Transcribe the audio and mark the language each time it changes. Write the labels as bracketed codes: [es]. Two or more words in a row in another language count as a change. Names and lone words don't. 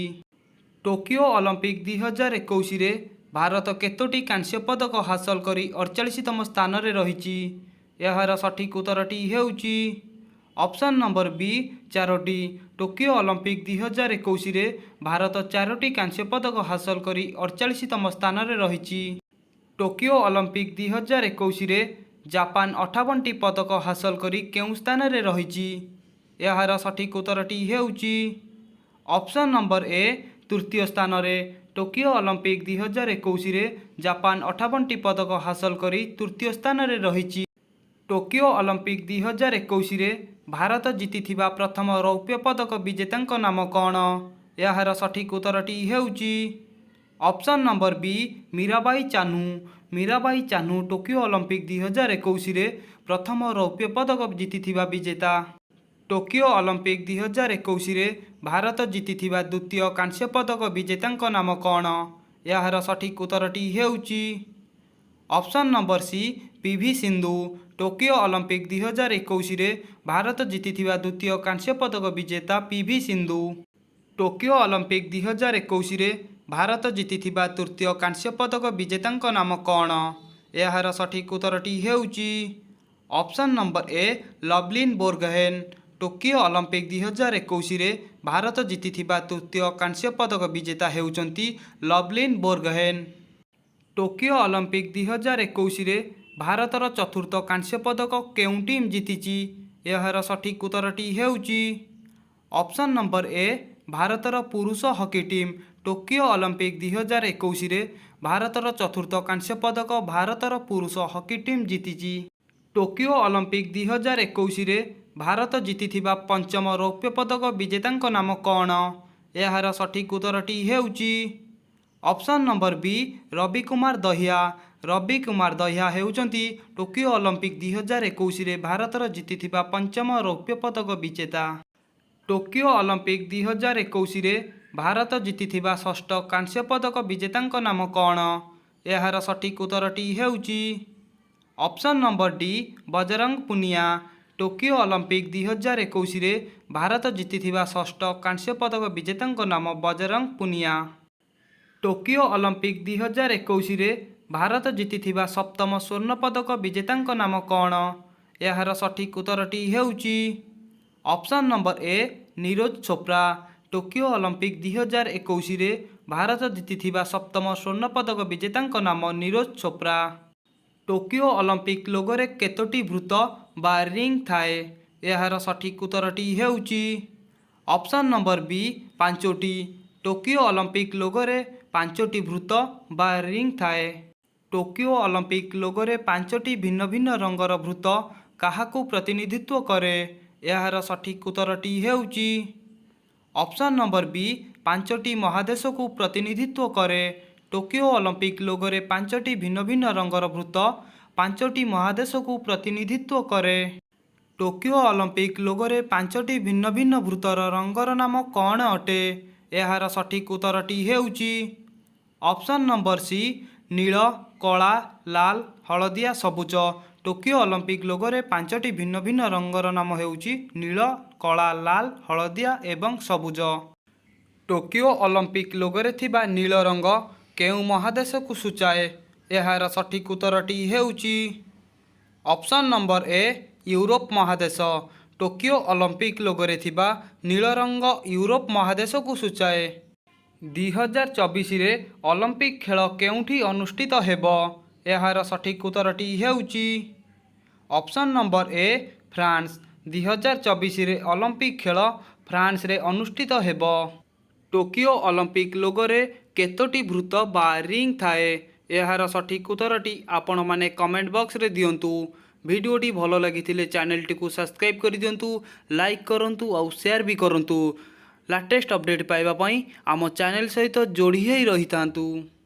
[or] ଟୋକିଓ ଅଲିମ୍ପିକ 2021 ଭାରତ କେତୋଟି କାଂସ୍ୟ ପଦକ ହାସଲ କରି 48ତମ ସ୍ଥାନ ରେ ରହିଛି। ଏହାର ସଠିକ ଉତ୍ତରଟି ହେଉଛି [en] option number B [or] 4टी। ଟୋକିଓ ଅଲିମ୍ପିକ 2021 ଭାରତ 4ଟି କାଂସ୍ୟ ପଦକ ହାସଲ କରି 48ତମ ସ୍ଥାନ ରେ ରହିଛି। ଟୋକିଓ ଅଲିମ୍ପିକ 2021 ଜାପାନ 58ଟି ପଦକ ହାସଲ କରି କେଉଁ ସ୍ଥାନ ରେ ରହିଛି। ଏହାର ସଠିକ ଉତ୍ତରଟି ହେଉଛି [en] option number A [or] ତୃତୀୟ ସ୍ଥାନ ରେ। ଟୋକିଓ ଅଲିମ୍ପିକ 2021 ଜାପାନ 58ଟି ପଦକ ହାସଲ କରି ତୃତୀୟ ସ୍ଥାନ ରେ ରହିଛି। ଟୋକିଓ ଅଲିମ୍ପିକ 2021 ଭାରତ ଜିତିଥିବା ପ୍ରଥମ ରୌପ୍ୟ ପଦକ ବିଜେତାଙ୍କ ନାମ କଣ? ଏହାର ସଠିକ ଉତ୍ତରଟି ହେଉଛି [en] option number B [or] मीराबाई चानू। ମୀରାବାଈ ଚାନୁ ଟୋକିଓ ଅଲିମ୍ପିକ 2021 ପ୍ରଥମ ରୌପ୍ୟ ପଦକ ଜିତିଥିବା ବିଜେତା। ଟୋକିଓ ଅଲିମ୍ପିକ 2021 ଭାରତ ଜିତିଥିବା ଦ୍ୱିତୀୟ କାଂସ୍ୟ ପଦକ ବିଜେତାଙ୍କ ନାମ କଣ? ଏହାର ସଠିକ ଉତ୍ତରଟି ହେଉଛି [en] option number C [or] पीवी सिंधु। ଟୋକିଓ ଅଲିମ୍ପିକ 2021 ଭାରତ ଜିତିଥିବା ଦ୍ୱିତୀୟ କାଂସ୍ୟ ପଦକ ବିଜେତା ପିଭି ସିନ୍ଧୁ। ଟୋକିଓ ଅଲିମ୍ପିକ 2021 ଭାରତ ଜିତିଥିବା ତୃତୀୟ କାଂସ୍ୟ ପଦକ ବିଜେତାଙ୍କ ନାମ କଣ? ଏହାର ସଠିକ ଉତ୍ତରଟି ହେଉଛି [en] option number A [or] लवलिन बोरगोहेन। ଟୋକିଓ ଅଲିମ୍ପିକ 2021 ଭାରତ ଜିତିଥିବା ତୃତୀୟ କାଂସ୍ୟ ପଦକ ବିଜେତା ହେଉଛନ୍ତି ଲଭଲିନ ବୋରଗୋହେନ। ଟୋକିଓ ଅଲିମ୍ପିକ 2021 ଭାରତର ଚତୁର୍ଥ କାଂସ୍ୟ ପଦକ କେଉଁ ଟିମ ଜିତିଛି? ଏହାର ସଠିକ ଉତ୍ତରଟି ହେଉଛି [en] option number A [or] ଭାରତର ପୁରୁଷ [en] hockey team. [or] ଟୋକିଓ ଅଲିମ୍ପିକ 2021 ଭାରତର ଚତୁର୍ଥ କାଂସ୍ୟ ପଦକ ଭାରତର ପୁରୁଷ [en] hockey team [or] ଜିତିଛି। ଟୋକିଓ ଅଲିମ୍ପିକ 2021 ଭାରତ ଜିତିଥିବା ପଞ୍ଚମ ରୌପ୍ୟ ପଦକ ବିଜେତାଙ୍କ ନାମ କଣ? ଏହାର ସଠିକ ଉତ୍ତରଟି ହେଉଛି [en] option number B [or] रवि कुमार दहिया। ରବି କୁମାର ଦହିଆ ହେଉଛନ୍ତି ଟୋକିଓ ଅଲିମ୍ପିକ 2021 ଭାରତର ଜିତିଥିବା ପଞ୍ଚମ ରୌପ୍ୟ ପଦକ ବିଜେତା। ଟୋକିଓ ଅଲିମ୍ପିକ 2021 ଭାରତ ଜିତିଥିବା ଷଷ୍ଠ କାଂସ୍ୟ ପଦକ ବିଜେତାଙ୍କ ନାମ କଣ? ଏହାର ସଠିକ ଉତ୍ତରଟି ହେଉଛି [en] option number D [or] बजरंग पुनिया। ଟୋକିଓ ଅଲିମ୍ପିକ 2021 ଭାରତ ଜିତିଥିବା ଷଷ୍ଠ କାଂସ୍ୟ ପଦକ ବିଜେତାଙ୍କ ନାମ ବଜରଙ୍ଗ ପୁନିଆ। ଟୋକିଓ ଅଲିମ୍ପିକ 2021 ଭାରତ ଜିତିଥିବା ସପ୍ତମ ସ୍ୱର୍ଣ୍ଣ ପଦକ ବିଜେତାଙ୍କ ନାମ କଣ? ଏହାର ସଠିକ ଉତ୍ତରଟି ହେଉଛି [en] option number A [or] नीरज चोप्रा। ଟୋକିଓ ଅଲିମ୍ପିକ 2021 ଭାରତ ଜିତିଥିବା ସପ୍ତମ ସ୍ୱର୍ଣ୍ଣ ପଦକ ବିଜେତାଙ୍କ ନାମ ନୀରଜ ଚୋପ୍ରା। ଟୋକିଓ ଅଲିମ୍ପିକ ଲୋଗୋରେ କେତୋଟି ବୃତ୍ତ ବା ରିଙ୍ଗ ଥାଏ? ଏହାର ସଠିକ ଉତ୍ତରଟି ହେଉଛି [en] option number B [or] 5टी। ଟୋକିଓ ଅଲିମ୍ପିକ ଲୋଗୋରେ 5ଟି ବୃତ୍ତ ବା ରିଙ୍ଗ ଥାଏ। ଟୋକିଓ ଅଲିମ୍ପିକ ଲୋଗୋରେ 5ଟି ଭିନ୍ନ ଭିନ୍ନ ରଙ୍ଗର ବୃତ୍ତ କାହାକୁ ପ୍ରତିନିଧିତ୍ୱ କରେ? ଏହାର ସଠିକ ଉତ୍ତରଟି ହେଉଛି [en] option number B [or] 5ଟି ମହାଦେଶ କୁ ପ୍ରତିନିଧିତ୍ୱ କରେ। ଟୋକିଓ ଅଲିମ୍ପିକ ଲୋଗୋରେ 5ଟି ଭିନ୍ନ ଭିନ୍ନ ରଙ୍ଗର ବୃତ୍ତ 5ଟି ମହାଦେଶ କୁ ପ୍ରତିନିଧିତ୍ୱ କରେ। ଟୋକିଓ ଅଲିମ୍ପିକ ଲୋଗୋରେ 5ଟି ଭିନ୍ନ ଭିନ୍ନ ବୃତ୍ତର ରଙ୍ଗର ନାମ କଣ ଅଟେ? ଏହାର ସଠିକ ଉତ୍ତରଟି ହେଉଛି [en] option number C [or] ନୀଳ କଳା ଲାଲ ହଳଦିଆ ସବୁଜ। ଟୋକିଓ ଅଲିମ୍ପିକ ଲୋଗୋରେ 5ଟି ଭିନ୍ନ ଭିନ୍ନ ରଙ୍ଗର ନାମ ହେଉଛି ନୀଳ କଳା ଲାଲ ହଳଦିଆ ଏବଂ ସବୁଜ। ଟୋକିଓ ଅଲିମ୍ପିକ ଲୋଗୋରେ ଥିବା ନୀଳ ରଙ୍ଗ କେଉଁ ମହାଦେଶ କୁ ସୂଚାଏ? ଏହାର ସଠିକ ଉତ୍ତରଟି ହେଉଛି [en] option number A [or] ୟୁରୋପ ମହାଦେଶ। ଟୋକିଓ ଅଲିମ୍ପିକ ଲୋଗୋରେ ଥିବା ନୀଳ ରଙ୍ଗ ୟୁରୋପ ମହାଦେଶ କୁ ସୂଚାଏ। 2024 ରେ ଅଲିମ୍ପିକ ଖେଳ କେଉଁଠି ଅନୁଷ୍ଠିତ ହେବ? ଏହାର ସଠିକ ଉତ୍ତରଟି ହେଉଛି [en] option number A [or] ଫ୍ରାନ୍ସ 2024 ରେ ଅଲିମ୍ପିକ ଖେଳ ଫ୍ରାନ୍ସ ରେ ଅନୁଷ୍ଠିତ ହେବ। ଟୋକିଓ ଅଲିମ୍ପିକ ଲୋଗୋରେ କେତୋଟି ଭୂତ ବା ରିଙ୍ଗ ଥାଏ ଏହାର ସଠିକ ଉତ୍ତରଟି ଆପଣ ମାନେ [en] comment box [or] ରେ ଦିଅନ୍ତୁ। ଭିଡିଓଟି ଭଲ ଲାଗି ଚ୍ୟାନେଲ ଟି କୁ ସବସ୍କ୍ରାଇବ କରି ଦିଅନ୍ତୁ, ଲାଇକ କରନ୍ତୁ ଔର ଶେୟାର ବି କରନ୍ତୁ। [en] latest update [or] ପାଇବା ପାଇଁ ଆମ ଚ୍ୟାନେଲ ସହିତ ଯୋଡ଼ି ହି ରହି ଥାନ୍ତୁ।